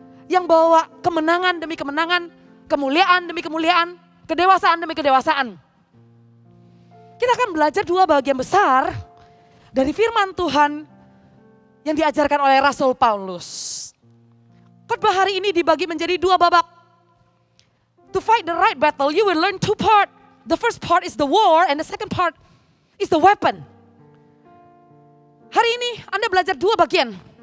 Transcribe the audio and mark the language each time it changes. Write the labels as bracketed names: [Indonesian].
[Indonesian] Yang bawa kemenangan demi kemenangan, kemuliaan demi kemuliaan, kedewasaan demi kedewasaan. Kita akan belajar 2 bagian besar dari firman Tuhan yang diajarkan oleh Rasul Paulus. Khotbah hari ini dibagi menjadi 2 babak. [English] To fight the right battle, you will learn 2 parts. The first part is the war and the second part is the weapon. [Indonesian] Hari ini Anda belajar 2 bagian.